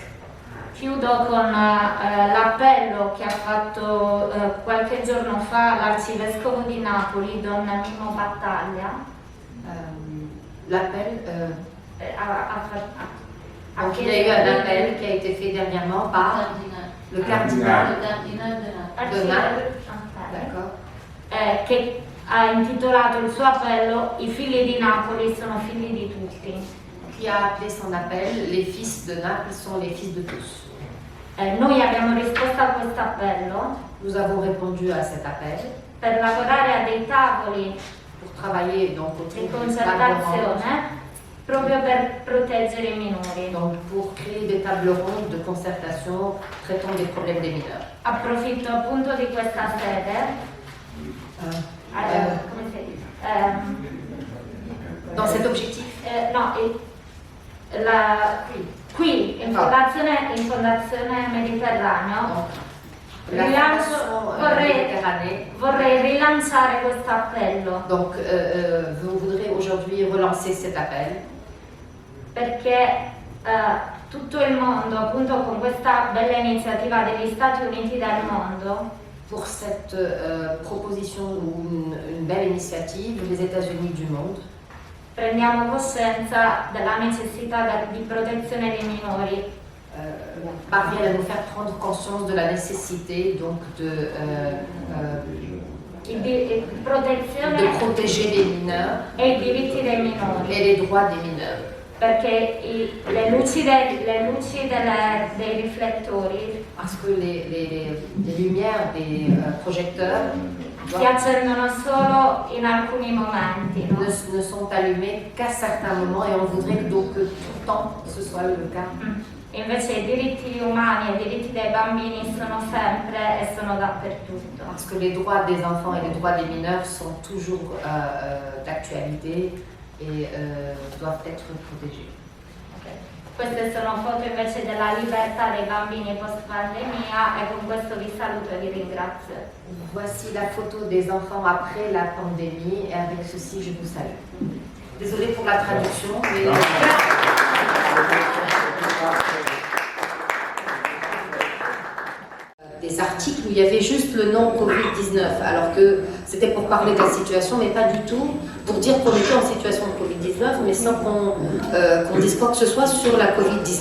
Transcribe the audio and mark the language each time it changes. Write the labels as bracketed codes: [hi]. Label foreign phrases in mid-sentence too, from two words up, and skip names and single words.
[it] Chiudo con l'appello che ha fatto qualche giorno fa l'arcivescovo di Napoli, Don Mimmo Battaglia. [fr] L'appel, donc il y a eu un appel qui a été fait dernièrement par le cardinal de Naples, d'accord, [it] che ha intitolato il suo appello I figli di Napoli sono figli di tutti. [fr] qui a appelé son appel Les fils de Naples sont les fils de tous. [it] Noi abbiamo risposto a questo appello [fr] Nous avons répondu à cet appel [it] per lavorare a dei tavoli [fr] pour travailler donc [it] di [fr] autour d'une table ronde, [it] concertazione proprio per proteggere i minori. [fr] donc pour créer des tables rondes de concertation traitant des problèmes des mineurs. [it] Approfitto appunto di questa sede. Come si dice? [fr] Dans cet objectif, [it] No, qui in Fondazione Mediterraneo [fr] la Fondation Méditerranée, [it] vorrei rilanciare questo appello [fr] donc vous voudrez aujourd'hui relancer cet appel [it] perché tutto il mondo, appunto con questa bella iniziativa degli Stati Uniti del mondo, [fr] pour cette proposition ou une belle initiative, les États-Unis du monde, [it] prendiamo coscienza della necessità di protezione dei minori. [fr] parviennent à nous faire prendre conscience de la nécessité donc de [it] Protezione [fr] protéger les mineurs [it] e i diritti dei minori. [fr] et les droits des mineurs. [it] Perché le luci dei riflettori [fr] Parce que les lumières des projecteurs [it] si accendono solo in alcuni momenti, no? [fr] ne sont allumées qu'à certains moments et on voudrait que donc que tout le temps ce soit le cas. [it] Invece i diritti umani e i diritti dei bambini sono sempre e sono dappertutto. [fr] Parce que les droits des enfants et les droits des mineurs sont toujours d'actualité et doivent être protégés. [it] Queste sono foto invece della libertà dei bambini post pandemia e con questo vi saluto e vi ringrazio. [fr] Voici la photo des enfants après la pandémie et avec ceci je vous salue. Désolée pour la traduction, mais... Des articles où il y avait juste le nom Covid-19, alors que c'était pour parler de la situation, mais pas du tout pour dire qu'on était en situation de Covid-19, mais sans qu'on dise quoi que ce soit sur la Covid-19.